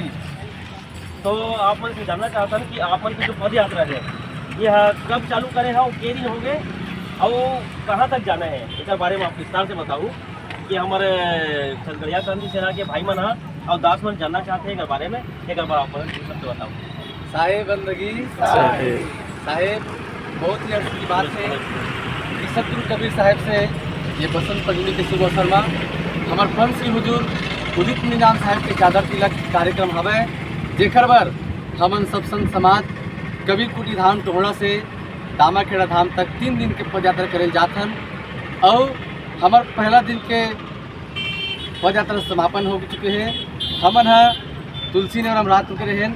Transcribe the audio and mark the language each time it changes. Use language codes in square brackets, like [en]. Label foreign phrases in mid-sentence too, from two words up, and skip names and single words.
[hne] तो आप मन से जानना चाहता हूँ कि आप मन की जो पद यात्रा है ये कब चालू करे है और के दिन हो गए और कहाँ तक जाना है इस बारे में आप विस्तार से बताऊँ कि हमारे छत्तीसगढ़िया क्रांति सेना के भाई मन और दास मन जानना चाहते हैं इस बारे में एक बार आप सबसे बताऊँ। साहेब बंदगी साहेब बहुत ही अर्थ की बात है कि सतगुरु कबीर साहेब से ये बसंत पंचमी के शुभ अवसर में हमारे पंच श्री हुजूर उदित निजाम साहेब के चादर तिलक कार्यक्रम हवे जेकर बर हमन सब संत समाज कबीर कुटी धाम टोहड़ा से दामाखेड़ा धाम तक 3 दिन के पद यात्रा करे जाथन और हमार पहला दिन के पद यात्रा समापन हो चुके हैं। हमन तुलसी ने रात करे हैं।